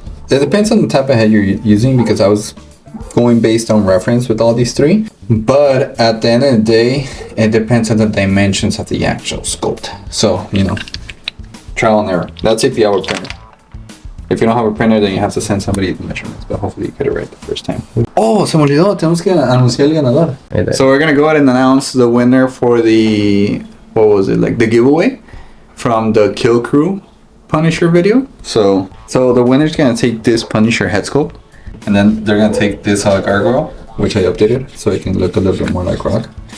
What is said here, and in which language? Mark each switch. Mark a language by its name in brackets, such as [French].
[English] It depends on the type of head you're using, because I was going based on reference with all these three. But at the end of the day, it depends on the dimensions of the actual sculpt. So, you know, trial and error. That's if you have a printer. If you don't have a printer, then you have to send somebody the measurements, but hopefully you get it right the first time. [Spanish] Oh, se me olvidó, tenemos que anunciar el ganador. [English] So we're gonna go ahead and announce the winner for the, what was it, like the giveaway from the Kill Crew Punisher video. So the winner's gonna take this Punisher head sculpt, and then they're gonna take this gargoyle, which I updated so it can look a little bit more like rock.